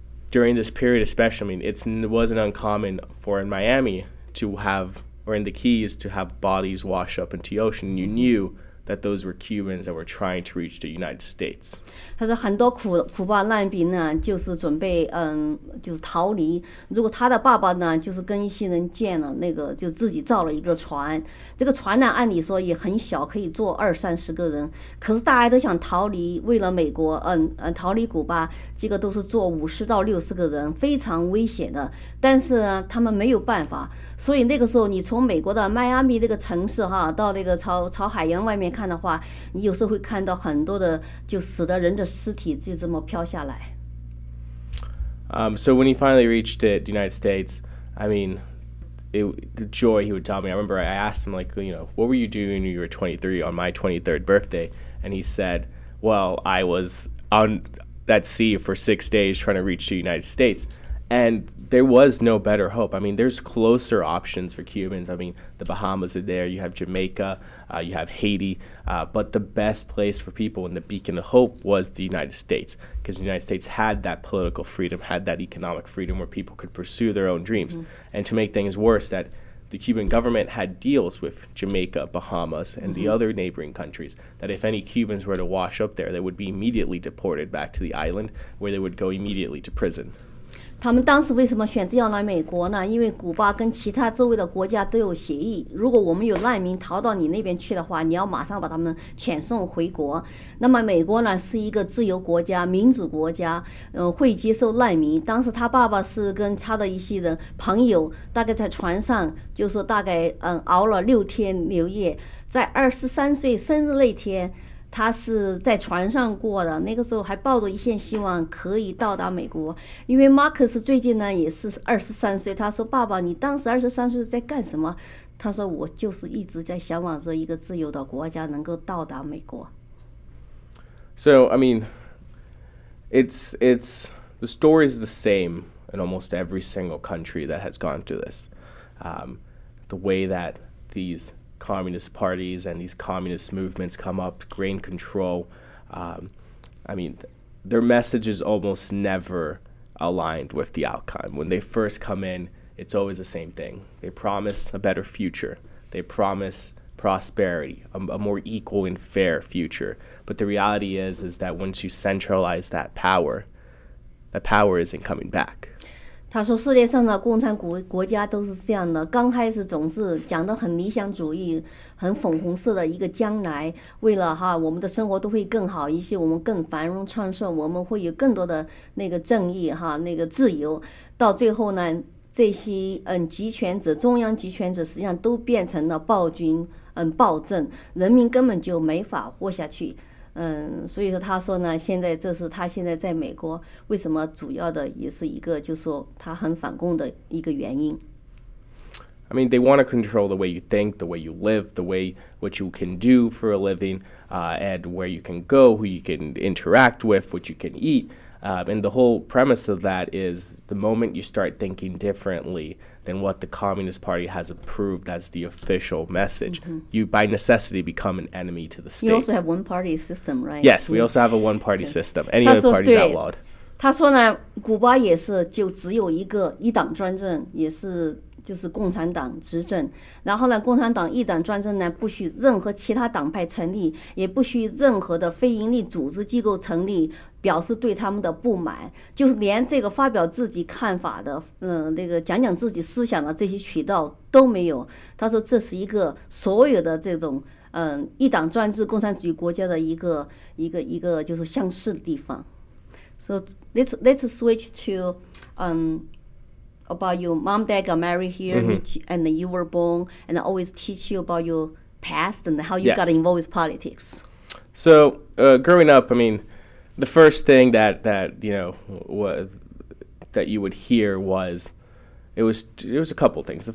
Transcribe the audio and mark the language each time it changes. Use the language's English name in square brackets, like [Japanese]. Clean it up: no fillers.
[English] During this period especially, it wasn't uncommon for in Miami to have, or in the Keys, to have bodies wash up into the ocean. You knew that those were Cubans that were trying to reach the United States. [Chinese] 他说很多古巴难民呢，就是准备就是逃离。如果他的爸爸呢，就是跟一些人建了那个，就自己造了一个船。这个船呢，按理说也很小，可以坐20-30个人。可是大家都想逃离，为了美国，逃离古巴，这个都是坐50到60个人，非常危险的。但是呢，他们没有办法。所以那个时候，你从美国的迈阿密这个城市到那个朝海洋外面看的话，你有时候会看到很多的就死的人的尸体就这么飘下来。 [English] So when he finally reached the United States, the joy he would tell me. I remember I asked him, what were you doing when you were 23 on my 23rd birthday? And he said, well, I was on that sea for 6 days trying to reach the United States. And there was no better hope. There's closer options for Cubans. The Bahamas are there. You have Jamaica. You have Haiti. But the best place for people and the beacon of hope was the United States, because the United States had that political freedom, had that economic freedom where people could pursue their own dreams. And to make things worse, that the Cuban government had deals with Jamaica, Bahamas, and the other neighboring countries, that if any Cubans were to wash up there, they would be immediately deported back to the island, where they would go immediately to prison. [Chinese] 他们当时为什么选择要来美国呢？因为古巴跟其他周围的国家都有协议，如果我们有难民逃到你那边去的话，你要马上把他们遣送回国。那么美国呢是一个自由国家、民主国家，会接受难民。当时他爸爸是跟他的一些人朋友，大概在船上，就是说大概熬了6天6夜，在23岁生日那天。他是在船上过的，那个时候还抱着一线希望可以到达美国。因为马克思最近呢也是23岁，他说：“爸爸，你当时23岁在干什么？” 他说：“我就是一直在向往着一个自由的国家能够到达美国。” [English] So I mean, it's the story is the same in almost every single country that has gone through this. The way that these communist parties and these communist movements come up, gain control. I mean, their message is almost never aligned with the outcome. When they first come in, it's always the same thing. They promise a better future. They promise prosperity, a more equal and fair future. But the reality is that once you centralize that power isn't coming back. [Chinese] 他说世界上的共产国家都是这样的，刚开始总是讲得很理想主义，很粉红色的一个将来，为了我们的生活都会更好一些，我们更繁荣昌盛，我们会有更多的那个正义那个自由。到最后呢，这些集权者，中央集权者实际上都变成了暴君暴政，人民根本就没法活下去。所以说他说呢，现在这是他现在在美国为什么主要的也是一个就是说他很反共的一个原因。 [English] I mean, they want to control the way you think, the way you live, the way what you can do for a living, and where you can go, who you can interact with, what you can eat. And the whole premise of that is the moment you start thinking differently than what the Communist Party has approved as the official message, you by necessity become an enemy to the state. You also have one-party system, right? Yes, we also have a one-party system. Any other party is outlawed. [Chinese] 他说呢，古巴也是就只有一党专政，也是就是共产党执政。然后呢，共产党一党专政呢，不许任何其他党派成立，也不许任何的非营利组织机构成立，表示对他们的不满。就是连这个发表自己看法的，那个讲自己思想的这些渠道都没有。他说这是一个所有的这种一党专制共产主义国家的一个就是相似的地方。 [English] So let's switch to about your mom, dad got married here, and then you were born, and I always teach you about your past and how you got involved with politics. So growing up, I mean, the first thing that you know that you would hear was it was a couple things.